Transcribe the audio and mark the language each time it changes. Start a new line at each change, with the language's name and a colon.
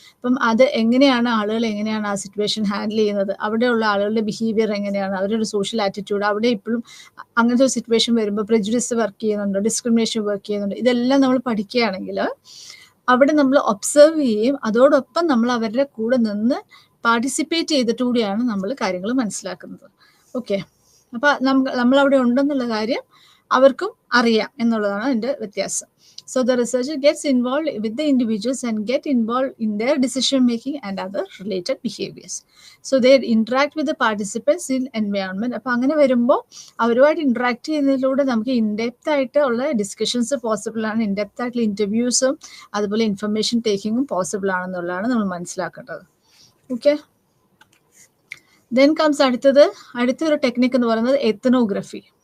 Malayalam: അപ്പം അത് എങ്ങനെയാണ് ആളുകൾ എങ്ങനെയാണ് ആ സിറ്റുവേഷൻ ഹാൻഡിൽ ചെയ്യുന്നത്, അവിടെയുള്ള ആളുകളുടെ ബിഹേവിയർ എങ്ങനെയാണ്, അവരുടെ സോഷ്യൽ ആറ്റിറ്റ്യൂഡ്, അവിടെ ഇപ്പോഴും അങ്ങനത്തെ ഒരു സിറ്റുവേഷൻ വരുമ്പോൾ പ്രെജുഡിസ് വർക്ക് ചെയ്യുന്നുണ്ടോ, ഡിസ്ക്രിമിനേഷൻ വർക്ക് ചെയ്യുന്നുണ്ടോ, ഇതെല്ലാം നമ്മൾ പഠിക്കുകയാണെങ്കിൽ അവിടെ നമ്മൾ ഒബ്സർവ് ചെയ്യുകയും അതോടൊപ്പം നമ്മൾ അവരുടെ കൂടെ നിന്ന് പാർട്ടിസിപ്പേറ്റ് ചെയ്തിട്ട് കൂടിയാണ് നമ്മൾ കാര്യങ്ങൾ മനസ്സിലാക്കുന്നത്. ഓക്കെ, അപ്പം നമ്മളവിടെ ഉണ്ടെന്നുള്ള കാര്യം അവർക്കും അറിയാം എന്നുള്ളതാണ് അതിൻ്റെ വ്യത്യാസം.
English: So the researcher gets involved with the individuals and get involved in their decision making and other related behaviors. So they interact with the participants in environment.
Malayalam: അപ്പോൾ അങ്ങനെ വരുമ്പോൾ അവരുമായിട്ട് ഇൻട്രാക്ട് ചെയ്യുന്നതിലൂടെ നമുക്ക് ഇൻഡെപ്ത് ആയിട്ട് ഉള്ള ഡിസ്കഷൻസ് പോസിബിൾ ആണ്, in-depth ആയിട്ടുള്ള ഇൻ്റർവ്യൂസും അതുപോലെ ഇൻഫർമേഷൻ ടേക്കിങ്ങും പോസിബിൾ ആണെന്നുള്ളതാണ് നമ്മൾ മനസ്സിലാക്കേണ്ടത്. ഓക്കെ, ദെൻ കംസ് അടുത്തൊരു ടെക്നിക്ക് എന്ന് പറയുന്നത് എത്നോഗ്രഫി.